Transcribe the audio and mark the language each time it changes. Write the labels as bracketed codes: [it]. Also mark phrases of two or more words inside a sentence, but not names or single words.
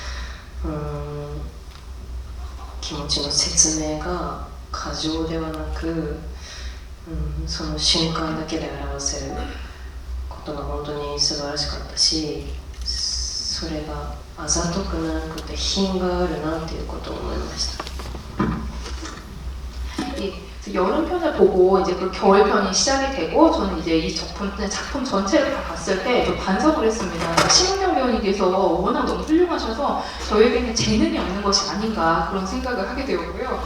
[ja] 気持ちの説明が過剰ではなく、その瞬間だけで表せることが本当に素晴らしかったし、それがあざとくなくて品があるなっていうことを思いました。 [ko] 여름편을 보고 이제 그 겨울편이 시작이 되고 저는 이제 이 작품 전체를 다 봤을 때 좀 반성을 했습니다. 심은경 배우님께서 워낙 너무 훌륭하셔서 저에게는 재능이 없는 것이 아닌가 그런 생각을 하게 되었고요.